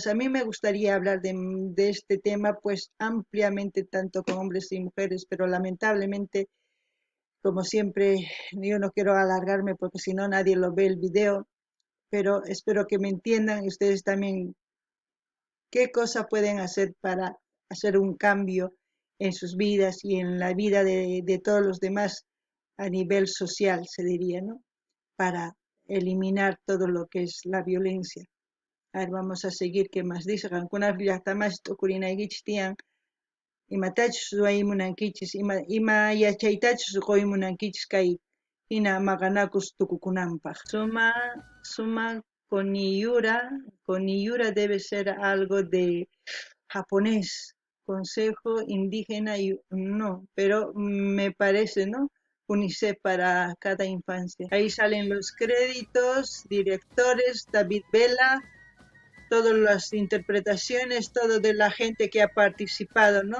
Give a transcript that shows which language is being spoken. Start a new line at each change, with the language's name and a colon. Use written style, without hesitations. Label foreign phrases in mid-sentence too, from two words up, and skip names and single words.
Spanish: A mí me gustaría hablar de este tema pues ampliamente, tanto con hombres y mujeres, pero lamentablemente, como siempre, yo no quiero alargarme porque si no nadie lo ve el video, pero espero que me entiendan y ustedes también qué cosa pueden hacer para hacer un cambio en sus vidas y en la vida de todos los demás a nivel social, se diría, ¿no? Para eliminar todo lo que es la violencia. A ver, vamos a seguir, ¿qué más dice?
Quechua: Kuna llaqtamas tukurinaykichis tiyan, imatachus ruwaymunankichis, ima yachaytachus qoymunankichis kay hina maqanakus tukukunanpaq.
Spanish: Suma Coniyura debe ser algo de japonés, consejo indígena y no, pero me parece, ¿no? UNICEF para cada infancia. Ahí salen los créditos, directores, David Vela, todas las interpretaciones, todo de la gente que ha participado, ¿no?